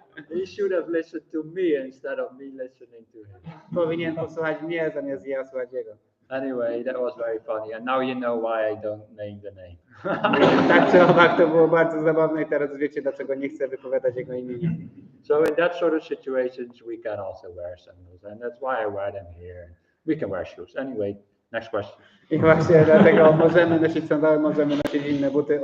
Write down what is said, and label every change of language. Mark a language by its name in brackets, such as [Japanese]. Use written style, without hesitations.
[English] He should have listened to me instead of me listening to him. [Polish] Powinien posłuchać mnie, zamiast ja słuchać jego. [English] Anyway, that was very funny, and now you know why I don't name the name. [Polish] Tak czy owak, to było bardzo zabawne i teraz wiecie, dlaczego nie chcę wypowiadać jego imienia. [English] So in that sort of situations, we can also wear sandals, and that's why I wear them here. We can wear shoes. Anyway, next question. [Polish] I właśnie dlatego możemy nosić sandały, możemy nosić inne buty.